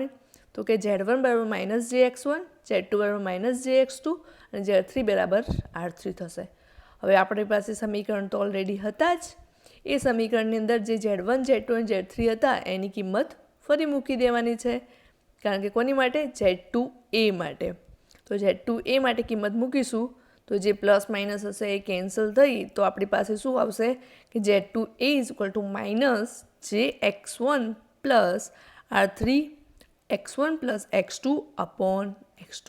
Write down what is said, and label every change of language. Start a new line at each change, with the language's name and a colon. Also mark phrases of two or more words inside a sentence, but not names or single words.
Gujarati: તો કે Z1 બરાબર -jx1, Z2 બરાબર -jx2 અને Z3 બરાબર R3 થશે. હવે આપણી પાસે સમીકરણ તો ઓલરેડી હતા જ. એ સમીકરણની અંદર જે Z1 Z2 અને Z3 હતા એની કિંમત ફરી મૂકી દેવાની છે. કારણ કે કોની માટે? Z2A માટે. તો Z2A માટે કિંમત મૂકીશું તો જે પ્લસ માઇનસ હશે એ કેન્સલ થઈ તો આપણી પાસે શું આવશે કે Z2A = -jx1 પ્લસ R3 x1 પ્લસ x2 અપોન x2.